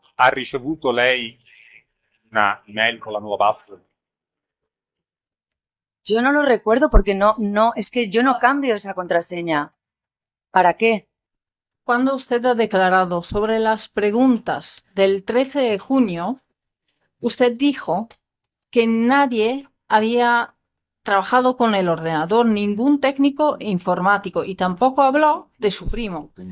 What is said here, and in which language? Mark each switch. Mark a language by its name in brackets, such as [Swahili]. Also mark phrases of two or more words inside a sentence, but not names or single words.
[Italian] Ha ricevuto lei una email con la nuova password? [Spanish] Yo no lo recuerdo porque no, es que yo no cambio esa contraseña. ¿Para qué? Cuando usted ha declarado sobre las preguntas del 13 de junio, usted dijo que nadie había trabajado con el ordenador, ningún técnico informático, y tampoco habló de su primo.